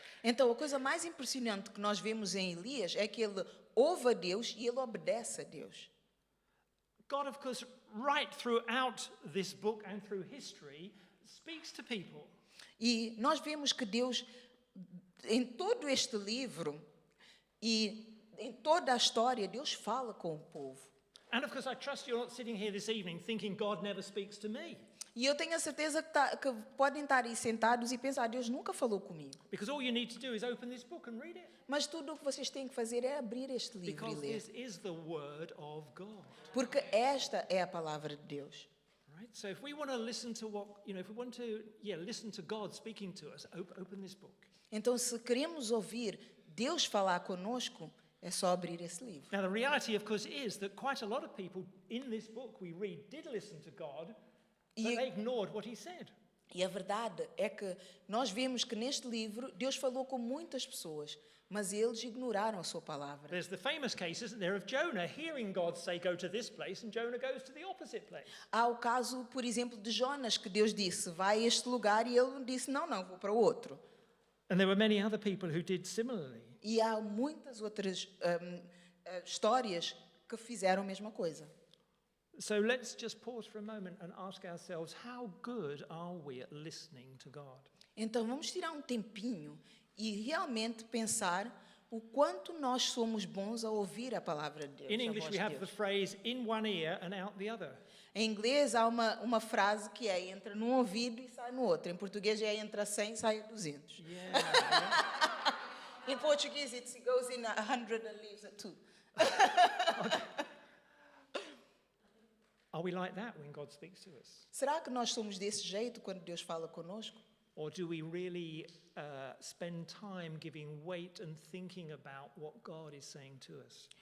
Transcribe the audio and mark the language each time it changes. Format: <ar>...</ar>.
<pt>Então a coisa mais impressionante que nós vemos em Elias é que ele ouve a Deus e ele obedece a Deus.</pt> <en>God, of course, right throughout this book and through history, speaks to people.</en> <pt>E nós vemos que Deus, em todo este livro e em toda a história, Deus fala com o povo.</pt> <en>And of course, I trust you're not sitting here this evening thinking God never speaks to me.</en> <pt>E eu tenho a certeza que podem estar aí sentados e pensar, Deus nunca falou comigo.</pt> <en>Because all you need to do is open this book and read it.</en> <pt>Mas tudo o que vocês têm que fazer é abrir este livro e</pt> <en>Because</en> <pt>ler.</pt> <en>this is the word of God.</en> <pt>Porque esta é a palavra de Deus.</pt> <en>Right? So if we want to listen to what, if we want to, listen to God speaking to us, open this book.</en> <pt>Então, se queremos ouvir Deus falar conosco, é só abrir esse livro.</pt> <en>Now, the reality, of course, is that quite a lot of people in this book we read did listen to God, but they ignored what he said.</en> <pt>E a verdade é que nós vemos que neste livro Deus falou com muitas pessoas, mas eles ignoraram a sua palavra.</pt> <en>There's the famous case, isn't there, of Jonah hearing God say go to this place and Jonah goes to the opposite place.</en> <pt>Há o caso, por exemplo, de Jonas, que Deus disse, vai a este lugar, e ele disse, não, vou para o outro.</pt> <en>And there were many other people who did similarly.</en> <pt>E há muitas outras histórias que fizeram a mesma coisa.</pt> <en>So let's just pause for a moment and ask ourselves, how good are we at listening to God?</en> <pt>Então vamos tirar um tempinho e realmente pensar o quanto nós somos bons a ouvir a palavra de Deus.</pt> <en>In</en> <pt>a</pt> <en>English</en> <pt>voz</pt> <en>we</en> <pt>de</pt> <en>have the</en> <pt>Deus.</pt> <en>phrase in one ear and out the other.</en> <pt>Em inglês há uma frase que é entra num ouvido e sai no outro. Em português é entra 100 e sai 200.</pt> <en>Yeah. In Portuguese it goes in 100 and leaves at 2. Are we like that when God speaks to us?</en> <pt>Será que nós somos desse jeito quando Deus fala conosco?</pt> <en>Or do we really spend time giving weight and thinking about what God is saying to us?</en>